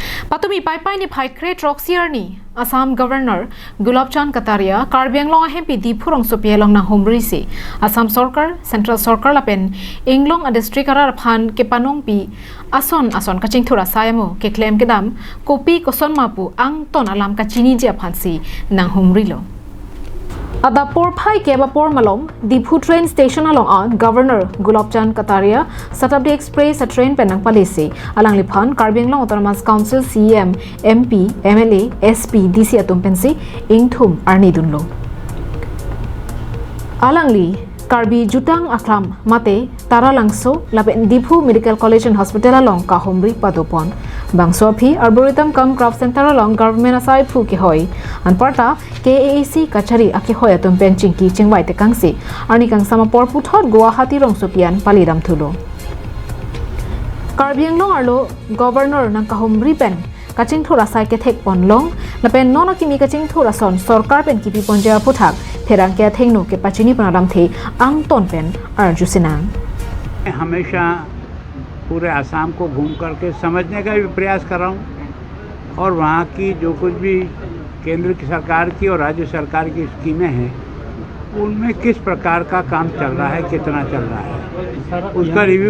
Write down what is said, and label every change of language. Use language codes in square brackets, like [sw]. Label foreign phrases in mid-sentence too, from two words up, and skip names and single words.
[mjw] Patumi pai ni phai kre troxier ni Assam Governor Gulab Chand Kataria Karbi Anglong MP Dipurong Sopielong na Homri si Assam Sorkar Central Sorkar lapen Inglong a district arar phan ke panong pi ason kaching thura sayamo ke claim ke dam kopi koson mapu ang ton alam kachini je phansi nang Homri lo Adapur phai ke bapor malom Dipu train station along on Governor Gulab Chand Kataria Saturday Express a train penang palisi alang liphan Karbi Anglong Autonomous Council CM MP MLA SP DC atum pensi ingthum arni dunlo alangli Karbi jutang aklam mate tara langso lapen Dipu Medical College and Hospital along ka Homri padopon bangso phi Arboretum cum Craft Center along government asai phu ke hoy anparta KAAC kachari aki hoy atum penching ki chingwai te kangsi arni kang sama por puthot Guwahati rong sopian paliram thulo Karbi Anglong arlo governor nang ka Homri pen kaching thura sai ke thek ponlong lapen nono kimi kaching thura son sarkar pen kipi ponja puthak फेरंग के थेंगनो के पचिनी पनाराम थे आंग तोन पेन अर्जु सिनांग [hi] हमेशा पूरे आसाम को घूम करके समझने का भी प्रयास कर रहा हूँ और वहाँ की जो कुछ भी केंद्र की सरकार की और राज्य सरकार की स्कीमें हैं उनमें किस प्रकार का काम चल रहा है कितना चल रहा है उसका रिव्यू